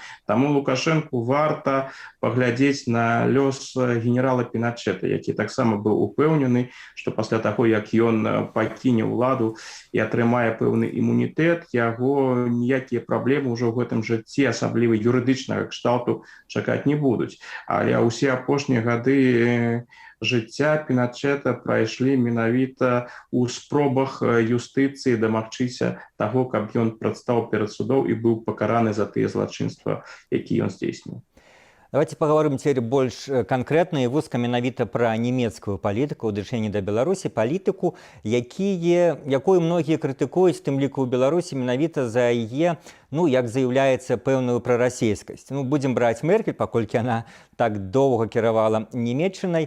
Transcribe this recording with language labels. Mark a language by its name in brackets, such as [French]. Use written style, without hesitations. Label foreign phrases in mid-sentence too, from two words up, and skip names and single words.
[Belarusian] Таму Лукашэнку варта паглядзець на лёс генерала Піначэта, які таксама быў упэўнены, што пасля таго, як ён пакіне ўладу і атрымае пэўны імунітэт, яго ніякія праблемы ўжо ў гэтым жыцці, асабліва юрыдычнага кшталту, чакаць не будуць. Але ўсе апошнія гады жыцця Піначэта прайшлі менавіта ў спробах юстыцыі дамагчыся таго, каб ён прадстаў перад судом і быў пакараны за тыя злачынства, якія ён здзейсніў. [Russian] Давайте поговорим теперь больше конкретно [Belarusian] и вузка менавіта пра нямецкую палітыку ў дачыненні да Беларусі, палітыку, якую многія крытыкуюць, тым ліку ў Беларусі менавіта за яе, ну, як заяўляецца, пэўную прарасійскасць. Ну, будзем браць Меркель, паколькі яна так доўга кіравала Нямецчынай.